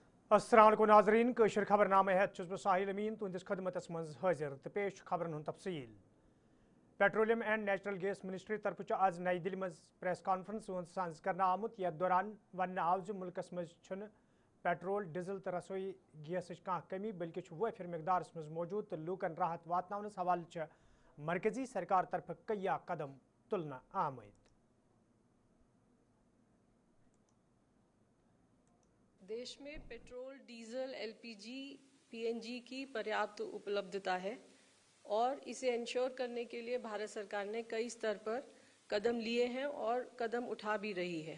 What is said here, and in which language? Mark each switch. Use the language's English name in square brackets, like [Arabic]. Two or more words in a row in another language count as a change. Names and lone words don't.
[Kashmiri] अस्सलाम वालेकुम नाज़रीन कशर खबरनामे है साहिल अमीन तुंदिस खदमतस मज हाजिर तो पेश खबरन हुंद तफसील। पेट्रोलियम एंड नेचुरल गैस मिनिस्ट्री तरफ आज नई दिल्ली मज [English] press conference [Kashmiri] सांस करना आमुत यथ दौरान वन आव जो मुल्कस मज पेट्रोल डीजल तो रसोई गैस कह कमी बल्कि वाफिर मकदारस मज मौजूद तो लूकन राहत वातनावनस हवाले मरकजी सरकार तरफ कई कदम तुलना आमद। [Hindi] देश में पेट्रोल, डीजल, एलपीजी, पीएनजी की पर्याप्त उपलब्धता है और इसे इंश्योर करने के लिए भारत सरकार ने कई स्तर पर कदम लिए हैं और कदम उठा भी रही है।